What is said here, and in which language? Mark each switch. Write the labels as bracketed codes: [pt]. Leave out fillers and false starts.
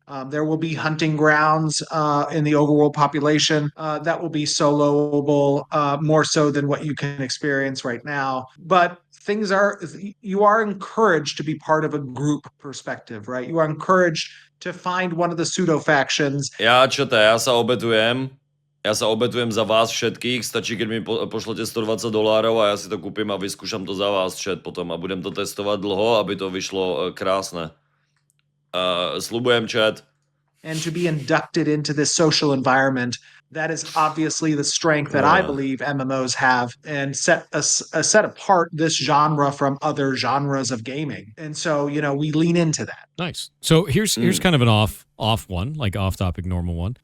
[en] There will be hunting grounds in the overworld population that will be soloable more so than what you can experience right now. But you are encouraged to be part of a group perspective, right? You are encouraged to find one of the pseudo factions. [sk] Ja sa obetujem. Ja sa obetujem za vás všetkých, stačí, keď mi pošlete $120 a ja si to kúpim a vyskúšam to za vás chat potom a budem to testovať dlho, aby to vyšlo krásne. Sľubujem chat. [en] And to be inducted into this social environment, that is obviously the strength that I believe MMOs have and set apart this genre from other genres of gaming. And so, we lean into that. Nice. So here's kind of an off one, like off-topic normal one.